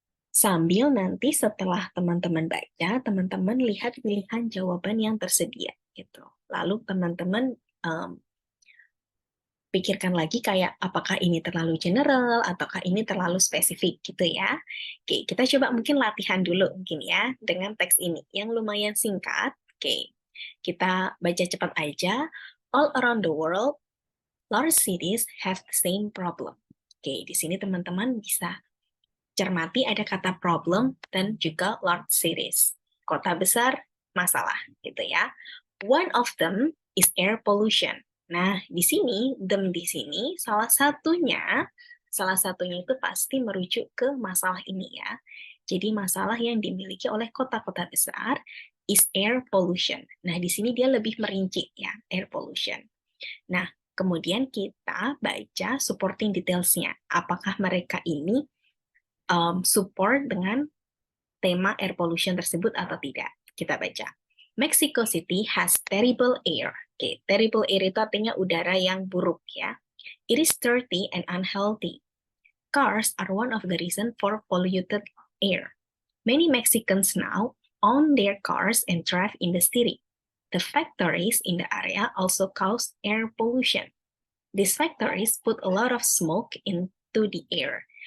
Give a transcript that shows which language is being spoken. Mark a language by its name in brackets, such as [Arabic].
[Indonesian] Sambil nanti setelah teman-teman baca, teman-teman lihat pilihan jawaban yang tersedia gitu. Lalu teman-teman pikirkan lagi kayak apakah ini terlalu general ataukah ini terlalu spesifik gitu ya. Oke, kita coba mungkin latihan dulu mungkin ya dengan teks ini yang lumayan singkat. Oke, kita baca cepat aja. [English] All around the world, large cities have the same problem. [Indonesian] Oke, di sini teman-teman bisa cermati ada kata problem dan juga large cities. Kota besar, masalah gitu ya. [English] One of them is air pollution. [Indonesian] Nah, di sini, them di sini, salah satunya itu pasti merujuk ke masalah ini ya. Jadi masalah yang dimiliki oleh kota-kota besar [English] is air pollution. [Indonesian] Nah, di sini dia lebih merinci ya, air pollution. Nah, kemudian kita baca supporting details-nya. Apakah mereka ini support dengan tema air pollution tersebut atau tidak. Kita baca. [English] Mexico City has terrible air. [Indonesian] Oke, terrible air itu artinya udara yang buruk ya. [English] It is dirty and unhealthy. Cars are one of the reasons for polluted air. Many Mexicans now own their cars and drive in the city. The factories in the area also cause air pollution. These factories put a lot of smoke into the air.